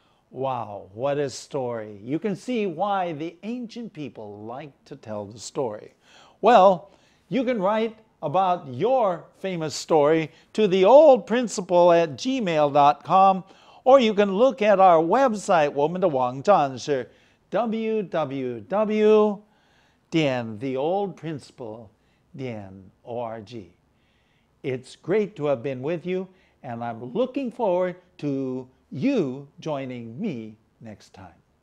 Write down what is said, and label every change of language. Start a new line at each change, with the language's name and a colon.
English: Wow, what a story. You can see why the ancient people liked to tell the story. Well, you can write about your famous story to theoldprinciple@gmail.com, or you can look at our website.
Chinese: 我们的网站是 www.theoldprinciple.org.
English: It's great to have been with you, and I'm looking forward to you joining me next time.